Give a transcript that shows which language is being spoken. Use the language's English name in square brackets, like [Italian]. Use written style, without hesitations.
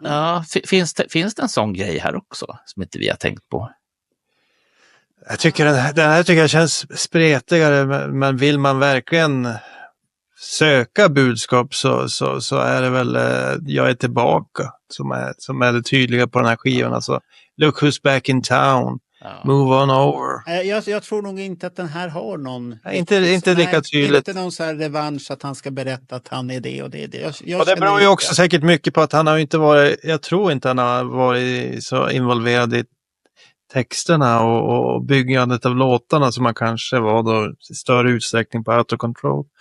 [Swedish] Ja, finns det en sån grej här också som inte vi har tänkt på? Jag tycker den här tycker jag känns spretigare, men vill man verkligen söka budskap så är det väl Jag är tillbaka som är det tydliga på den här skivan. [English] Alltså, Look who's back in town, Move on over. [Swedish] Jag tror nog inte att den här har någon... Nej, inte lika tydligt. Inte någon så här revansch att han ska berätta att han är det och det är det. Och det beror ju också säkert mycket på att han har inte varit, jag tror inte han har varit så involverad i texterna och byggandet av låtarna som man kanske var då i större utsträckning på Out of Control.